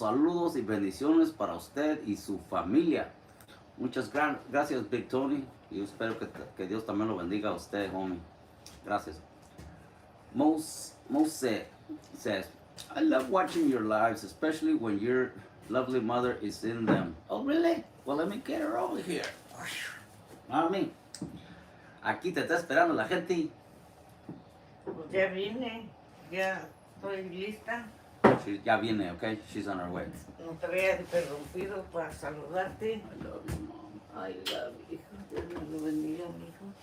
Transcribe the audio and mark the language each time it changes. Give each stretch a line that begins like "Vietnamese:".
Spanish: Saludos y bendiciones para usted y su familia. Muchas gracias, Big Tony. Y yo espero que Dios también lo bendiga a usted, homie. Gracias.
English: Mose says, I love watching your lives, especially when your lovely mother is in them. Oh, really? Well, let me get her over here.
Spanish: Mami, aquí te está esperando la gente. Pues ya vine, ya estoy lista. Ya viene,
English: okay? She's on her way.
Spanish: No te había interrumpido para saludarte.
English: I love you, mom. I love you,
Spanish: hijo. Dios me lo bendiga, mijo.